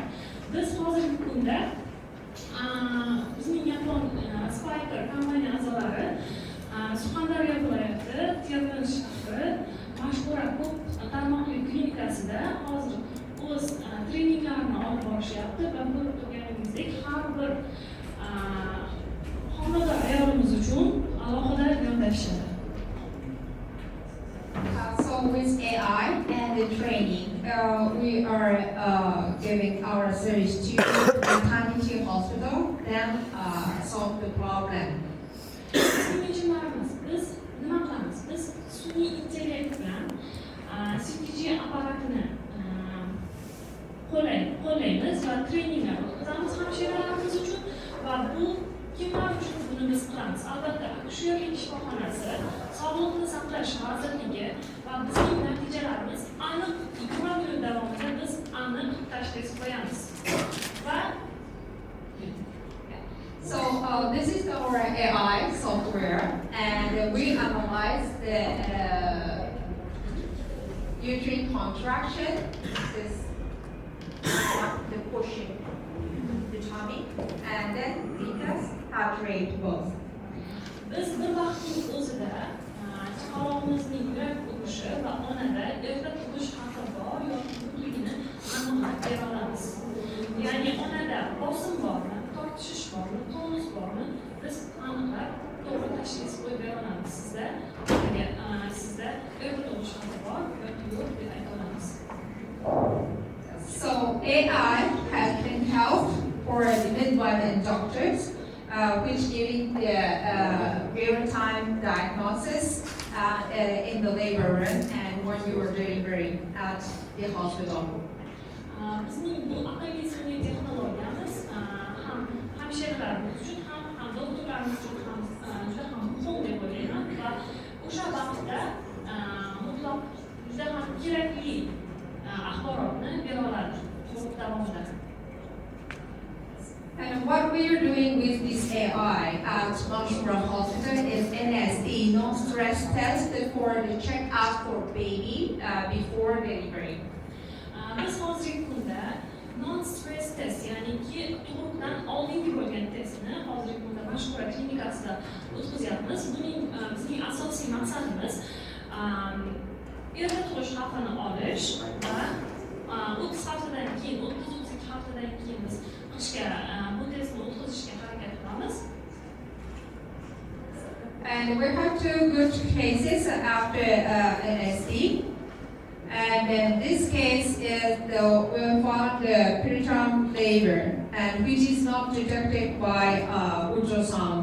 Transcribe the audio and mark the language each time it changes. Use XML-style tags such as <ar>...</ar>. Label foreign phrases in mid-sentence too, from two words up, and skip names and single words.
<uz>Biz hozirgi kunda bizning yapon Spiker kompaniya a'zolari Surxondaryo viloyati Termiz shahri mashhur ko'p tarmoqli klinikasida hozir o'z treninglarini olib borishyapti va ko'rib turganingizdek, har bir homilador ayolimiz uchun alohida yondashishadi.</uz> <en>So with AI and the training, we are giving our service to maternity hospital, then solve the problem.</en> <uz>Biz nima qilamiz? Biz sun'iy intellekt bilan CTG apparatini qo'llaymiz va treninglar o'tkazamiz hamshiralarimiz uchun va bu kimlar uchun buni biz qilamiz? Albatta, akusherlik shifoxonasi, sog'liqni saqlash vazirligi va bizning natijalarimiz aniq 20 minut davomida biz aniq tashxis qo'yamiz. Va</uz> <en>So this is our AI software, and we analyze the uterine contraction, this the pushing the tummy, and then fetus heart rate both.</en> <uz>biz bir vaqtning o'zida chaqalog'imizning yurak urishi va onada erta tug'ish xavfi bor yoki yo'qligini aniqlab bera olamiz. Ya'ni onada bosim bormi, tortishish bormi, tonus bormi, biz aniqlab to'g'ri tashxis qo'yib bera olamiz. Sizda erta tug'ish xavfi bor yoki yo'q deb ayta olamiz.</uz> <en>So AI has been help for the midwife and doctors, which giving the real-time diagnosis in the labor room and when you are delivering at the hospital.</en> <uz>Bizning bu aqlli sun'iy texnologiyamiz ham hamshiralarimiz uchun ham doktorlarimiz uchun ham juda ham muhim deb o'ylayman va o'sha vaqtda mutlaq juda ham kerakli axborotni bera oladi guruh davomida.</uz> <en>And what we are doing with this AI at Manshura Hospital is NSD, non-stress test for the check-up for baby before delivery.</en> <uz>Biz hozirgi kunda</uz> <en>non-stress test,</en> <uz>ya'niki tug'ruqdan oldingi bo'lgan testni hozirgi kunda Manshura klinikasida o'tkazyapmiz. Buning bizning asosiy maqsadimiz erta tug'ish xavfini olish va 30 haftadan keyin, 30-32 haftadan keyin biz bu testni o'tkazishga harakat qilamiz.</uz> <en>And we have two good cases after NSD. And in this case is we found the preterm labor, and which is not detected by ultrasound.</en>